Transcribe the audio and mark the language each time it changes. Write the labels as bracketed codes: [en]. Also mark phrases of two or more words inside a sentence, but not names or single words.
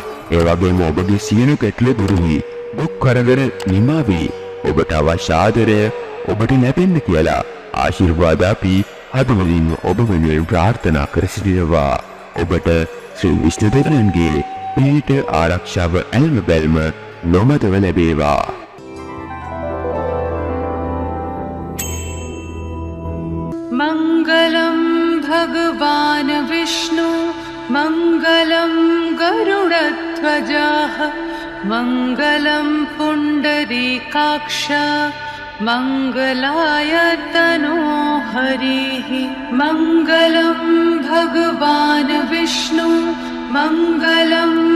[si] ඒ වගේම ඔබගේ සියලු ගැටලු දුරු වී දුක් කරදර නිමා වී ඔබට අවශ්‍ය ආදරය ඔබට ලැබෙන්න කියලා ආශිර්වාද අපි හදවතින් ඔබ වෙනුවෙන් ප්‍රාර්ථනා කර සිටිනවා. ඔබට ශ්‍රී විෂ්ණු දෙවියන්ගේ පිහිට ආරක්ෂාව ඇල්ම බැල්ම නොමදව ලැබේවා. [sa] मंगलम भगवान विष्णु मंगलम मङ्गलं गरुडध्वजाः मङ्गलं पुण्डरीकाक्ष मङ्गलाय तनो हरिः मङ्गलं भगवान् विष्णु मङ्गलं